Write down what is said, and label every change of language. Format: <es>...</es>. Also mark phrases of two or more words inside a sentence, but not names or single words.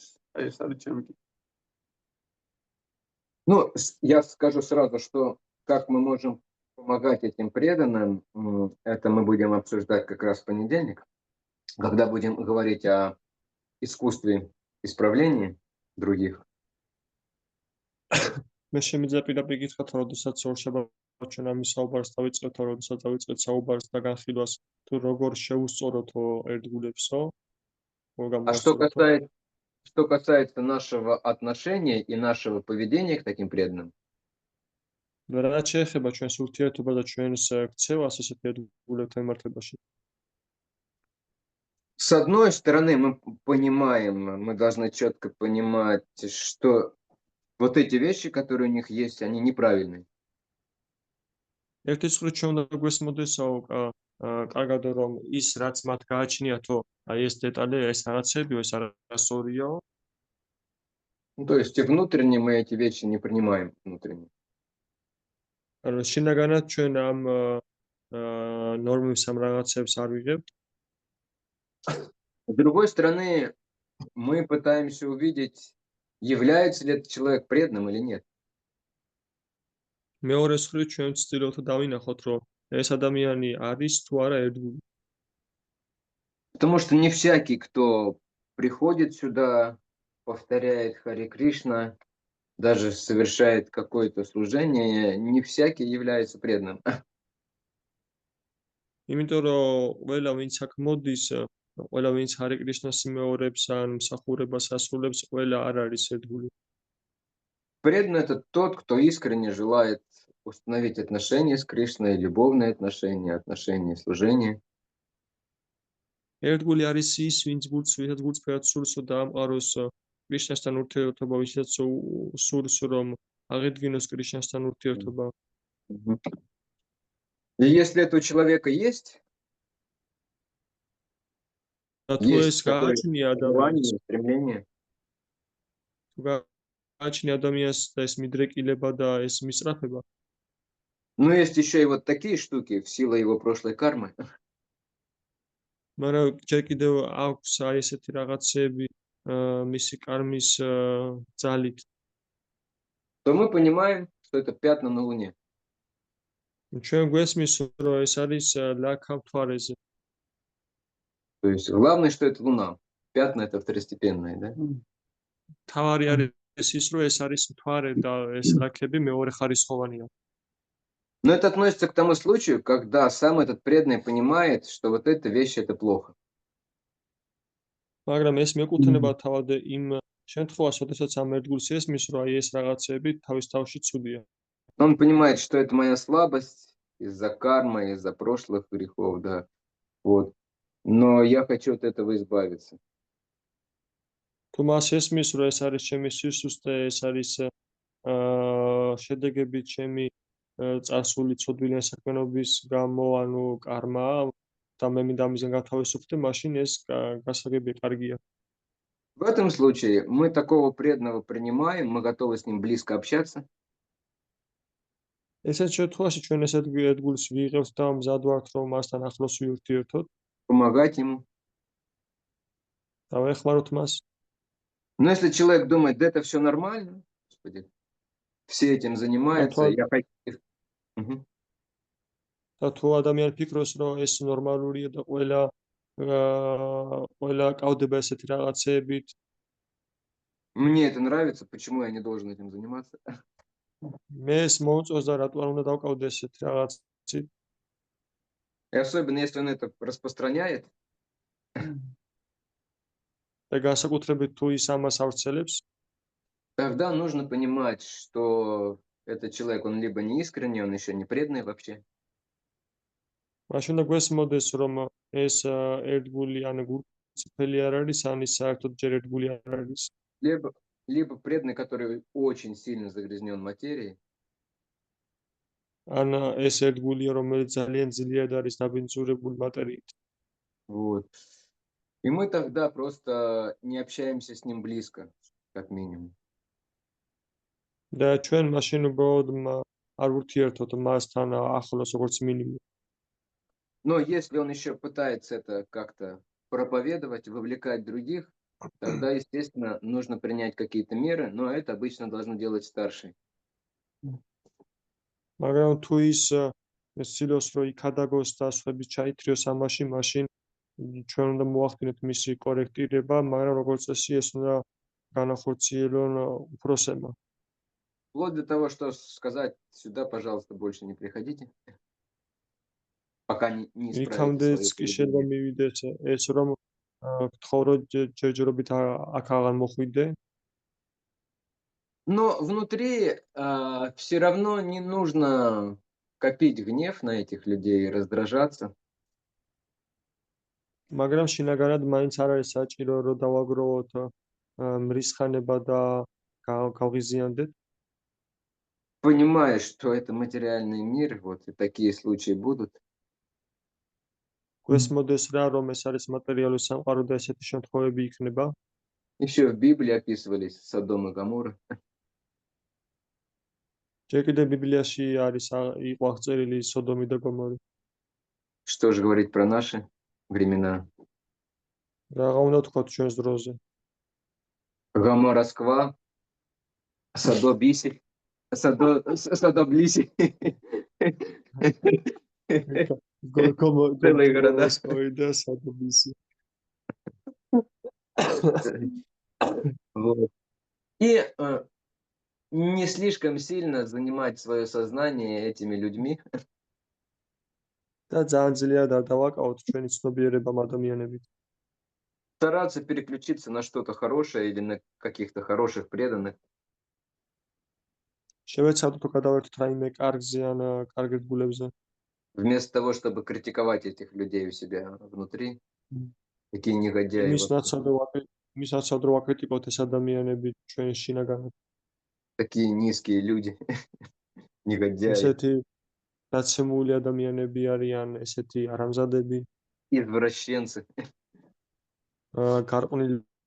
<ka>აი ეს არის ჩემი კითხვა.</ka> <ru>Ну, я скажу сразу, что как мы можем помогать этим преданным, это мы будем обсуждать как раз в понедельник, когда будем говорить о искусстве исправления других.</ru> <ka>მე შემიძლია პირდაპირ გითხრათ, როდესაც ორშაბათ ჩვენ ამის საუბარს დავიწყებთ, როდესაც დავიწყეთ საუბარს და განხილვას, თუ როგორ შეუსწოროთო ერთგულებსო,</ka> <ru>А что касается нашего отношения и нашего поведения к таким преданным,</ru> <ka>რაც შეეხება ჩვენს ურთიერთობას და ჩვენს ქცევას ესეთ ერთგულებთან მიმართებაში.</ka> <ru>с одной стороны, мы понимаем, мы должны четко понимать, что вот эти вещи, которые у них есть, они неправильные.</ru> <ka>ერთი მხრივ ჩვენ უნდა გვესმოდესო, კარგად რომ ის რაც მათ გააჩნიათო, აი ეს დეტალი, ეს რაღაცებიო, ეს არასწორიო.</ka> <ru>Ну, то есть внутренне мы эти вещи не принимаем внутренне.</ru> <ka>ანუ შინაგანად ჩვენ ამ ნორმებს ამ რაღაცებს არ ვიღებთ.</ka> <ru>С другой стороны, мы пытаемся увидеть, является ли этот человек преданным или нет.</ru> <ka>მეორე მხრივ ჩვენ ვცდილობთ დავინახოთ, რომ ეს ადამიანი არის თუ არა ერთგული.</ka> <ru>Потому что не всякий, кто приходит сюда, повторяет Харе Кришна, даже совершает какое-то служение, не всякий является преданным.</ru> <ka>იმიტომ რომ ყველა ვინც აქ მოდის, ყველა ვინც ჰარე კრიშნას იმეორებს ან მსახურებას ასრულებს, ყველა არ არის ერთგული.</ka> <ru>Преданный — это тот, кто искренне желает установить отношения с Кришной, любовные отношения, служение.</ru> <ka>ერთგული არის ის, ვინც ვისაც გულწრფელად სურს დაამყაროს კრიშნასთან ურთიერთობა, ვისაც სურს რომ აღედგინოს კრიშნასთან ურთიერთობა.</ka> <ru>И если это у человека есть такое желание, стремление,</ru> <ka>ადამიანს და ეს მიდრეკილება და ეს მისწრაფება.</ka> <ru>Но есть еще и вот такие штуки в силу его прошлой кармы.</ru> <ka>მაგრამ ჯერ კიდევ აქვს აი ესეთი რაღაცები, მისი კარმის ძალით.</ka> <ru>то мы понимаем, что это пятна на Луне.</ru> <ka>ჩვენ გვესმის, რომ ეს არის ლაქა მთვარეზე.</ka> <ru>То есть главное, что это Луна. Пятна это второстепенные, да?</ru> <ka>თავარი არის ის, რომ ეს არის მთვარე და ეს ლაქები მეორე ხარისხოვანია.</ka> <ru>Но это относится к тому случаю, когда сам этот преданный понимает, что вот эта вещь это плохо.</ru> <ka>მაგრამ ეს მეკუთვნება თავად იმ შემთხვევას, როდესაც ამ ერთგულს ესმის, რომ აი ეს რაღაცები თავის თავში ცუდია.</ka> <ru>Он понимает, что это моя слабость из-за кармы, из-за прошлых грехов, да. Вот. Но я хочу от этого избавиться.</ru> <ka>თუ მას ესმის, რომ ეს არის ჩემი სისუსტე, ეს არის შედეგები ჩემი წარსული ცოდვილი საქმიანობის გამო, ანუ კარმა და მე მინდა ამისგან გათავისუფლდე, მაშინ ეს გასაგები კარგია.</ka> <ru>В этом случае мы такого преданного принимаем, мы готовы с ним близко общаться.</ru> <ka>ესეთ შემთხვევაში ჩვენ ესეთ ერთგულს ვიღებთ და მზად ვართ, რომ მასთან ახლოს ვიურთიერთოთ</ka> <ru>Помогать ему.</ru> <ka>და ვეხმაროთ მას.</ka> <ru>Но если человек думает, да это все нормально, Господи, все этим занимаются, вот. я хочу... Мгм.</ru> <ka>და თუ ადამიანი ფიქრობს, რომ ეს ნორმალურია და ყველა კავდება ესეთი რაღაცეებით,</ka> <ru>Мне это нравится, почему я не должен этим заниматься?</ru> <ka>მე ეს მომწონს და რატო არ უნდა დავკავდე ესეთი რაღაცით.</ka> <ru>И особенно, если он это распространяет,</ru> <ka>და განსაკუთრებით თუ ის ამას ავრცელებს,</ka> <ru>тогда нужно понимать, что этот человек, он либо не искренний, он еще не преданный вообще.</ru> <ka>მაშინ უნდა გვესმოდეს, რომ ეს ერთგული ან გულწრფელი არ არის, ან ის საერთოდ ჯერ ერთგული არ არის.</ka> <ru>Либо преданный, который очень сильно загрязнен материей,</ru> <ka>ან ეს ერთგულია, რომელიც ძალიან ძლიერ არის დაბინძურებული მატერიით.</ka> <ru>вот. И мы тогда просто не общаемся с ним близко, как минимум.</ru> <ka>და ჩვენ მაშინ უბრალოდ არ ვურთიერთოთ მასთან ახლოს, როგორც მინიმუმ.</ka> <ru>Но если он еще пытается это как-то проповедовать, вовлекать других, тогда, естественно, нужно принять какие-то меры, но это обычно должны делать старшие.</ru> <ka>მაგრამ თუ ის ცდილობს, რომ იქადაგოს და სხვები ჩაითრიოს ამაში, მაშინ ჩვენ უნდა მოახდინოთ მისი კორექტირება, მაგრამ როგორც წესი ეს უნდა განახორციელონ უფროსებმა.</ka> <ru>Вплоть до того, что сказать сюда, пожалуйста, больше не приходите, пока не исправите</ru> <ka>იქამდეც</ka> <ru>свое</ru> <ka>კი შეიძლება</ka> <ru>поведение.</ru> <ka>მივიდეს ეს, რომ გთხოვ, რომ ჯერჯერობით აქ აღარ მოხვიდე.</ka> <ru>Но внутри все равно не нужно копить гнев на этих людей и раздражаться.</ru> <ka>მაგრამ შინაგანად მაინც არ არის საჭირო, რომ დავაგროვოთ მრისხანება და გავღიზიანდეთ.</ka> <ru>Понимая, что это материальный мир, вот и такие случаи будут.</ru> <ka>გვესმოდეს რა, რომ ეს არის მატერიალური სამყარო და ესეთი შემთხვევები იქნება.</ka> <ru>Еще в Библии описывались Содом и Гоморра.</ru> <ka>ჯერ კიდევ ბიბლიაში არის იყო აღწერილი სოდომი და გომორი.</ka> <ru>Что же говорить про наши времена?</ru> <ka>Რაღა უნდა თქვა ჩვენს დროზე.</ka> <ru>Гоморра-Сква, Содо-Биси, Содо-Блиси. Целые города.</ru> <ka>და სადობისი.</ka> <ru>Вот. И не слишком сильно занимать свое сознание этими людьми.</ru> <ka>და ძალიან ძლიერ არ დავაკავოთ ჩვენი ცნობიერება ამ ადამიანებით.</ka> <ru>Стараться переключиться на что-то хорошее или на каких-то хороших преданных.</ru> <ka>შევეცადოთ თუ გადავერთოთ რაიმე კარგზე ან კარგ ერთგულებზე.</ka> <ru>Вместо того, чтобы критиковать этих людей у себя внутри. Такие негодяи.</ru> <ka>იმის ნაცვლად რომ ვაკრიტიკოთ ეს ადამიანები ჩვენ შინაგანად.</ka> <ru>Такие низкие люди. Негодяи.</ru> <ka>ესეთი დაცემული ადამიანები არიან, ესეთი არამზადები,</ka> <ru>Извращенцы.</ru> <ka>გარყვნილი.</ka>